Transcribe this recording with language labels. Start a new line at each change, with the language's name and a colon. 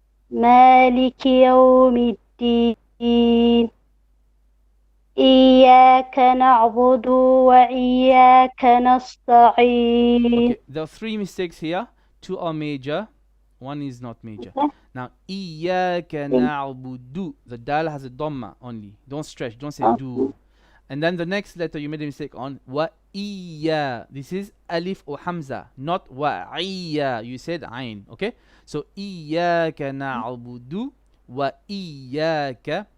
Arabic: مالك يوم الدين. إياك نعبد وإياك نستعين.
English: Okay, there are three mistakes here. Two are major, one is not major.
Arabic: Now, إياك نعبد.
English: The dal has a dhamma only. Don't stretch, don't say do. And then the next letter you made a mistake on. Wa iya. This is alif or hamza, not wa iya. You said ain. Okay?
Arabic: So iyyaka na'budu wa iyyaka.